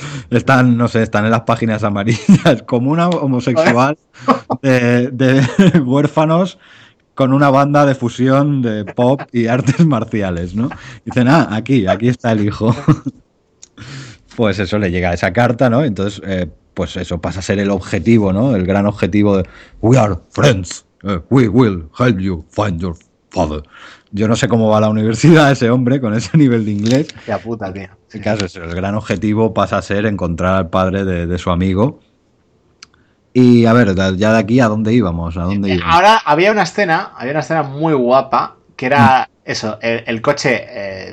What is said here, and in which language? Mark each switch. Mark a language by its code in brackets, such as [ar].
[es] Están, no sé, están en las páginas amarillas. Comuna homosexual de huérfanos con una banda de fusión de pop y artes marciales, ¿no? Dicen, ah, aquí está el hijo. Pues eso, le llega esa carta, ¿no? Entonces, pues eso pasa a ser el objetivo, ¿no? El gran objetivo de We are friends. [en] We will help you find your father. [es] Yo no sé cómo va la universidad ese hombre con ese nivel de inglés. Qué puta, tío. Sí. En caso, el gran objetivo pasa a ser encontrar al padre de su amigo. Y a ver, ya de aquí, ¿a dónde íbamos? ¿A dónde íbamos? Ahora había una escena muy guapa, que era eso, el coche.